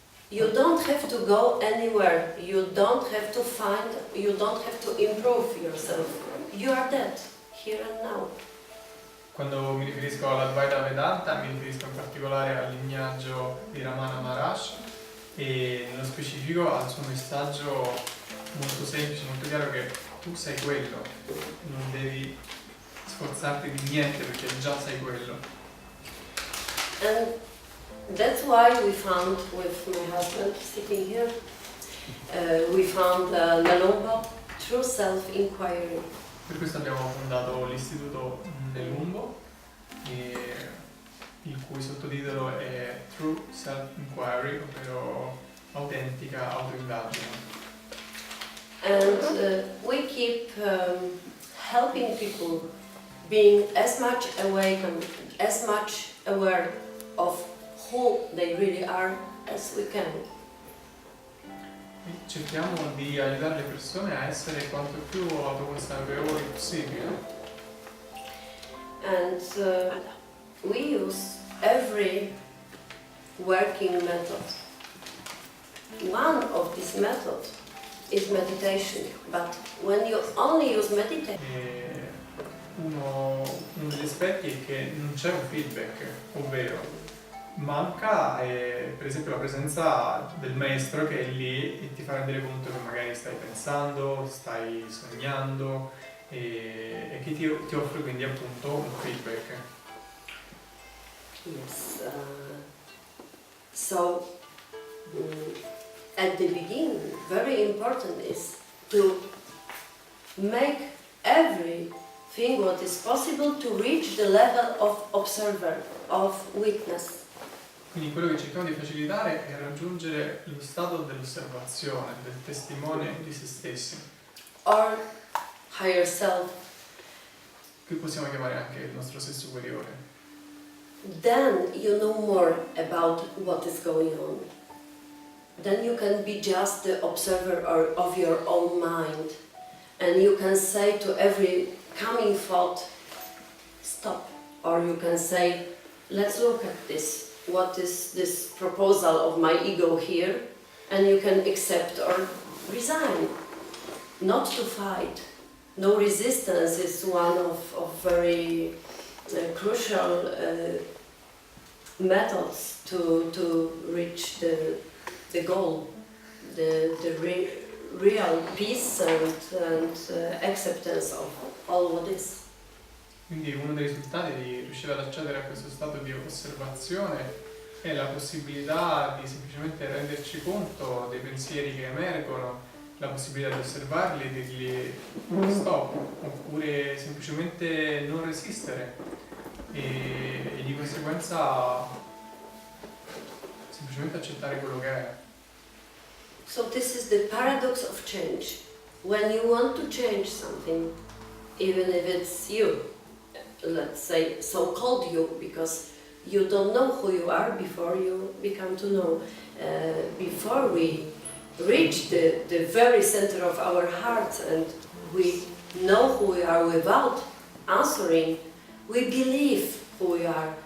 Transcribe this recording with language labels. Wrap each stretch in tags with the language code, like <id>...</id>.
<en>You don't have to go anywhere, you don't have to find, you don't have to improve yourself. You are dead, here and now.</en> <it>Quando mi riferisco all'Advaita Vedanta mi riferisco in particolare al lignaggio di Ramana Maharshi e nello specifico al suo messaggio molto semplice, molto chiaro, che tu sei quello, non devi sforzarti di niente perché già sei quello.</it> <en>And that's why we found, with my husband sitting here, we found Nalomba True Self-Inquiry.</en> <it>Per questo abbiamo fondato l'istituto Nelumbo, il cui sottotitolo è True Self-Inquiry, ovvero autentica autoindagine.</it> <en>And we keep helping people being as much awakened, as much aware of who they really are as we can.</en> <it>Cerchiamo di aiutare le persone a essere quanto più autoconsapevoli possibile.</it> <en>And we use every working method. One of these methods is meditation, but when you only use meditation,</en> <it>Uno degli aspetti è che non c'è un feedback, ovvero manca per esempio la presenza del maestro che è lì e ti fa rendere conto che magari stai pensando, stai sognando e che ti offre quindi appunto un feedback.</it> <en>yes. So at the beginning, very important is to make everything what is possible to reach the level of observer, of witness.</en> <it>Quindi quello che cerchiamo di facilitare è raggiungere lo stato dell'osservazione, del testimone di se stessi,</it> <en>Or higher self.</en> <it>che possiamo chiamare anche il nostro sé superiore.</it> <en>Then you know more about what is going on. Then you can be just the observer of your own mind, and you can say to every coming thought, stop. Or you can say, let's look at this. What is this proposal of my ego here? And you can accept or resign. Not to fight. No resistance is one of very crucial methods to reach the goal, the real peace and acceptance of all what is.</en> <it>Quindi uno dei risultati di riuscire ad accedere a questo stato di osservazione è la possibilità di semplicemente renderci conto dei pensieri che emergono, la possibilità di osservarli e dirgli stop, oppure semplicemente non resistere e di conseguenza semplicemente accettare quello che è.</it> <en>So this is the paradox of change. When you want to change something, even if it's you, let's say so-called you, because you don't know who you are before you become to know. Before we reach the very center of our hearts and we know who we are without answering, we believe who we are.</en>